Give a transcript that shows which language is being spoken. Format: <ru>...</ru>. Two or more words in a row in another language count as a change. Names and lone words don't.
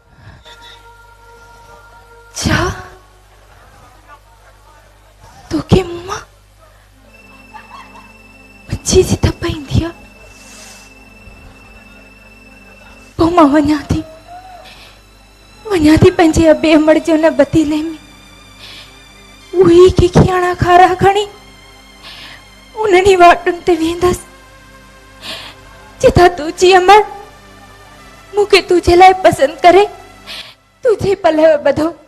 <sd>छा तोखे मुंह मां मच्छी जी थप्पा ईंदी आहे पोइ मां वञा थी पंहिंजे अबे अमड़ जे हुन बतीले में उही के खियाणा खारा खणी उन्हनि वाटुनि ते वेंदसि जिथा तुंहिंजी अमड़ मूंखे तुंहिंजे लाइ पसंदि करे तुंहिंजे पलव ॿधो</sd>